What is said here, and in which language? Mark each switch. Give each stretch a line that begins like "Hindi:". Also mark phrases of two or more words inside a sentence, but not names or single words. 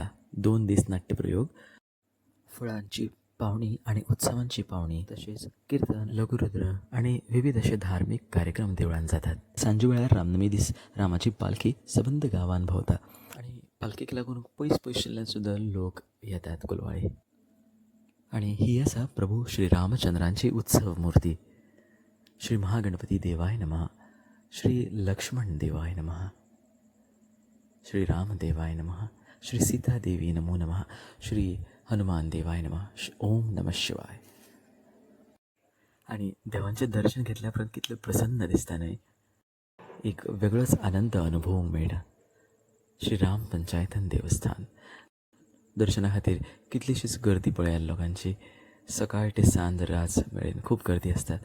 Konkani: 2 दीस नाट्यप्रयोग, फळांची पावणी आणि उत्सवांची पावणी, तशेंच कीर्तन, लघुरुद्र आणि विविध असे धार्मिक कार्यक्रम देवळान जातात. सांजे वेळार रामनवमी दीस रामाची पालखी सबंद गांवांत भोंवता आणि पालखेक लागून पयस पयसल्यान सुद्दां लोक येतात कोलवाळे. आणि ही आसा प्रभू श्री रामचंद्रांची उत्सव मूर्ती.
Sanskrit: श्री महागणपती देवाय नमः. श्री लक्ष्मण देवाय नमः. श्री राम देवाय नमः. श्री सीता देवी नमो नमः. श्री हनुमान देवाय नमः. ओम नमः शिवाय.
Konkani: आणि देवांचें दर्शन घेतल्या उपरांत कितलें प्रसन्न दिसता न्हय. एक वेगळोच आनंद अनुभवूंक मेळटा. श्रीराम पंचायतन देवस्थान दर्शना खातीर कितलीशीच गर्दी पळयात लोकांची. सकाळ ते सांज रात मेळून खूब गर्दी आसतात.